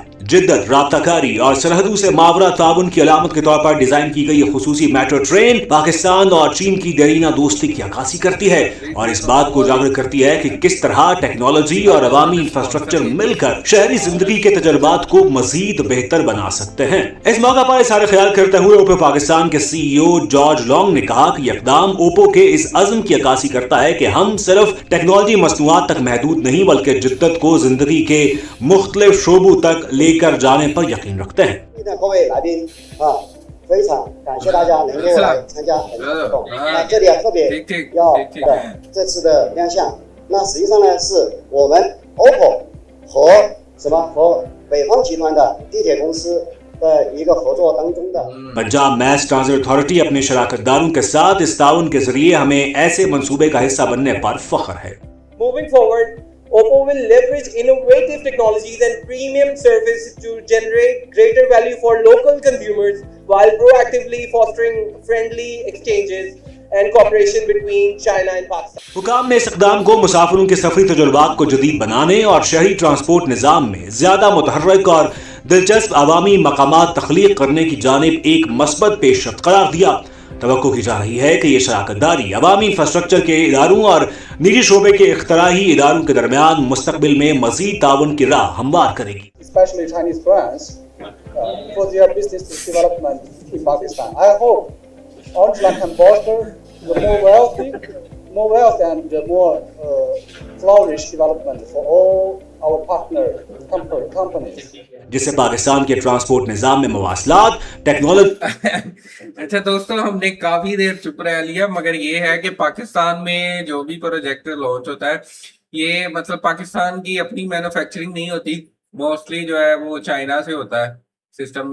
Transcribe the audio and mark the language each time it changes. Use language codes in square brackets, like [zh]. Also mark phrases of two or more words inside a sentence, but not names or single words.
[ur] جدت، رابطہ کاری اور سرحدوں سے ماورا تعاون کی علامت کے طور پر ڈیزائن کی گئی خصوصی میٹرو ٹرین پاکستان اور چین کی دیرینہ دوستی کی عکاسی کرتی ہے اور اس بات کو اجاگر کرتی ہے کہ کس طرح ٹیکنالوجی اور عوامی انفراسٹرکچر مل کر شہری زندگی کے تجربات کو مزید بہتر بنا سکتے ہیں. اس موقع پر اس خیال کرتے ہوئے اوپو پاکستان کے CEO جارج لانگ نے کہا کہ اقدام اوپو کے اس عزم کی عکاسی کرتا ہے کہ ہم صرف ٹیکنالوجی مصنوعات تک محدود نہیں بلکہ جدت کو زندگی کے مختلف شعبوں تک لے کر جانے پر یقین رکھتے ہیں. [zh] 各位来宾啊，非常感谢大家能够来参加本次活动。那这里啊特别要这次的亮相，那实际上呢是我们 OPPO 和北方集团的地铁公司的一个合作当中的。 [ur] پنجاب ماس ٹرانزٹ اتھارٹی اپنے شراکت داروں کے ساتھ اس تعاون کے ذریعے ہمیں ایسے منصوبے کا حصہ بننے پر فخر ہے. [en] Moving forward, Oppo will leverage innovative technologies and premium service to generate greater value for local consumers while proactively fostering friendly exchanges and cooperation between China and Pakistan. [ur] حکام نے اس اقدام کو مسافروں کے سفری تجربات کو جدید بنانے اور شہری ٹرانسپورٹ نظام میں زیادہ متحرک اور دلچسپ عوامی مقامات تخلیق کرنے کی جانب ایک مثبت پیش رفت قرار دیا. توقع کی جا رہی ہے کہ یہ شراکت داری عوامی انفراسٹرکچر کے اداروں اور نجی شعبے کے اختراعی اداروں کے درمیان مستقبل میں مزید تعاون کی راہ ہموار کرے گی. [en] Especially Chinese brands, for their business development in Pakistan. I hope Orange Line can foster the more wealth and the more flourish development for all our partner companies. [ur] جس سے پاکستان کے ٹرانسپورٹ نظام میں مواصلات ٹیکنالوجی. اچھا دوستوں، ہم نے کافی دیر چپ رہ لیا، مگر یہ ہے کہ پاکستان میں جو بھی پروجیکٹ لانچ ہوتا ہے، یہ مطلب پاکستان کی اپنی مینوفیکچرنگ نہیں ہوتی. موسٹلی جو ہے وہ چائنا سے ہوتا ہے سسٹم.